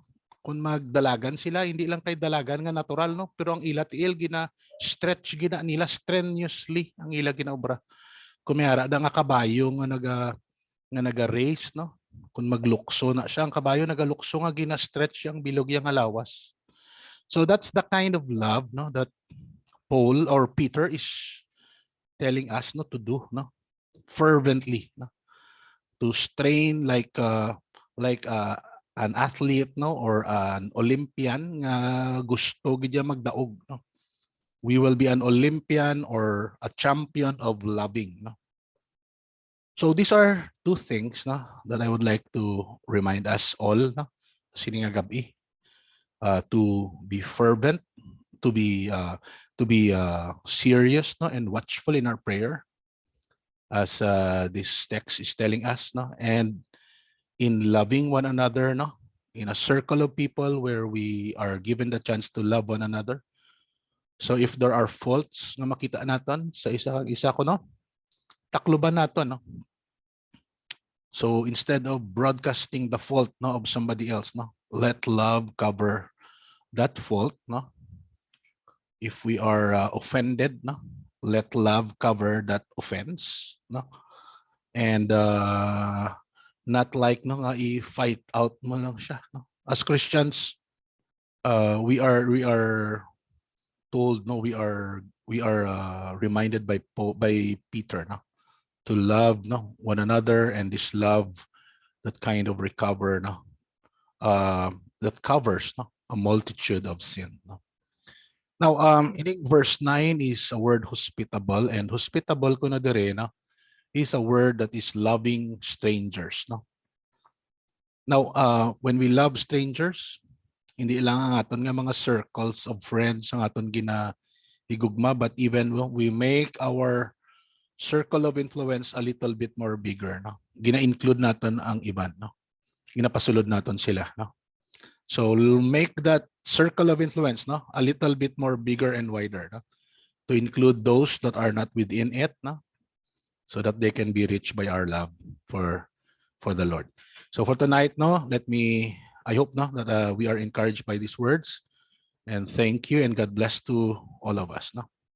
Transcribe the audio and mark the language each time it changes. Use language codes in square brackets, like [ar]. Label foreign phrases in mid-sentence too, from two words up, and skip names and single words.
[hil] Kung magdalagan sila, hindi lang kay dalagan nga natural, no, pero ang ila tiil gina-stretch gina nila strenuously ang ila ginaobra. Kung may ara da nga kabayo nga naga-race, no, kung maglukso na siya ang kabayo nagalukso nga gina-stretch ang bilog yang lawas. [en] So that's the kind of love, no, that Paul or Peter is telling us, no, to do, no, fervently, no, to strain like an athlete, no, or an Olympian [hil] nga gusto gid magdaog, [en] no. We will be an Olympian or a champion of loving, no. So these are two things, no, that I would like to remind us all, [hil] no, sini nga gabi, [en] to be fervent, to be serious, no, and watchful in our prayer, as this text is telling us, no, and in loving one another, no, in a circle of people where we are given the chance to love one another. So if there are faults [hil] nga makita naton sa isa ko, no, takluban naton, no. [en] So instead of broadcasting the fault, no, of somebody else, no, let love cover that fault, no. If we are offended, no, let love cover that offense, no. And not like, [hil] no, nga i-fight out mo lang siya, no. [en] As Christians, we are told, no, we are reminded by Peter, no, to love, no, one another, and this love that kind of recover, no, that covers, no, a multitude of sin, no. Now in verse 9 is a word hospitable, and hospitable [hil] ko na dire, [en] no, is a word that is loving strangers, no. Now when we love strangers, [hil] hindi lang ang aton nga mga [en] circles of friends [hil] ang aton ginahigugma, [en] but even we make our circle of influence a little bit more bigger, no. [hil] Gina-include naton ang iban, no. Ginapasulod naton sila, no. [en] So we'll make that circle of influence, no, a little bit more bigger and wider, no, to include those that are not within it, no, so that they can be reached by our love for the Lord. So for tonight, no, I hope, no, that we are encouraged by these words, and thank you and God bless to all of us, no.